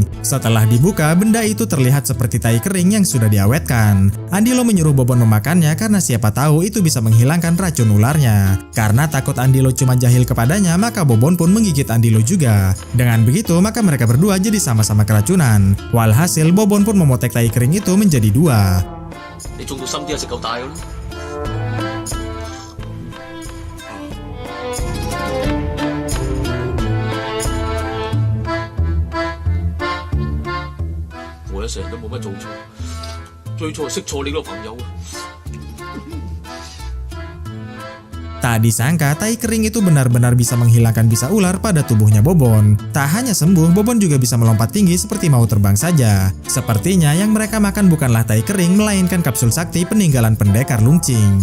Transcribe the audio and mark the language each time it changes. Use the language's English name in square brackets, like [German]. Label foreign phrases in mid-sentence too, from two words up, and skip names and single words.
[Indonesian] Setelah dibuka, benda itu terlihat seperti tai kering yang sudah diawetkan. Andilo menyuruh Bobon memakannya karena siapa tahu itu bisa menghilangkan racun ularnya. Karena takut Andilo cuma jahil kepadanya, maka Bobon pun menggigit Andilo juga. Dengan begitu, maka mereka berdua jadi sama-sama keracunan. Walhasil, Bobon pun memotek tai kering itu menjadi dua. [Cantonese] 你中到心啲就食夠大嘅咯。我一成日都冇乜做錯，最錯係識錯你個朋友啊！ [Indonesian] Tak disangka, tai kering itu benar-benar bisa menghilangkan bisa ular pada tubuhnya Bobon. Tak hanya sembuh, Bobon juga bisa melompat tinggi seperti mau terbang saja. Sepertinya yang mereka makan bukanlah tai kering, melainkan kapsul sakti peninggalan pendekar Lungcing.